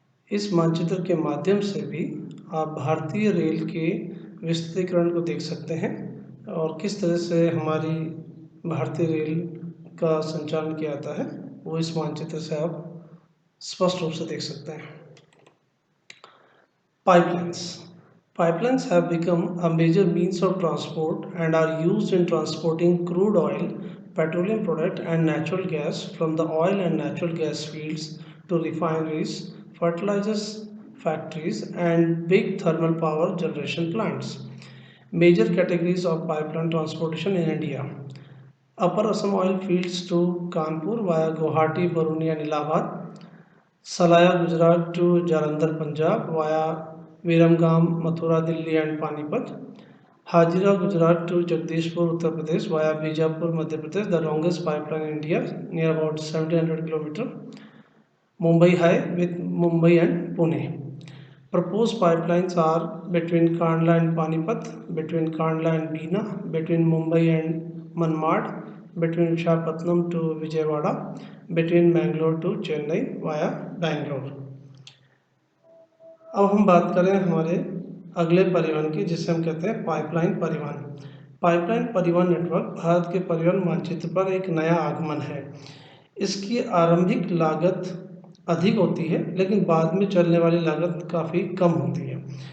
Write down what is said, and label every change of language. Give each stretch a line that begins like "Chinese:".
Hindi: इस मानचित्र के माध्यम से भी आप भारतीय रेल के विस्तृतीकरण को देख सकते हैं और किस तरह से हमारी भारतीय रेल का संचालन किया जाता है, वो इस मानचित्र से आप स्पष्ट रूप से देख सकते हैं।
English: Pipelines. Pipelines have become a major means of transport and are used in transporting crude oil, petroleum product and natural gas from the oil and natural gas fields to refineries, fertilizers factories and big thermal power generation plants. Major categories of pipeline transportation in India: Upper Assam oil fields to Kanpur via Guwahati, Baruni and Allahabad. Salaya Gujarat to Jalandhar, Punjab via Viramgam, Mathura, Delhi and Panipat. Hajira Gujarat to Jagdishpur, Uttar Pradesh via Bijapur, Madhya Pradesh, the longest pipeline in India, near about 1700 km. Mumbai High with Mumbai and Pune. Proposed pipelines are between Kandla and Panipat, between Kandla and Bina, between Mumbai and Manmad, between Visakhapatnam to Vijayawada, between Bangalore to Chennai via Bangalore।
Hindi: अब हम बात करें हमारे अगले परिवहन की, जिसे हम कहते हैं पाइपलाइन परिवहन। पाइपलाइन परिवहन नेटवर्क भारत के परिवहन मानचित्र पर एक नया आगमन है। इसकी आरंभिक लागत अधिक होती है, लेकिन बाद में चलने वाली लागत काफ़ी कम होती है।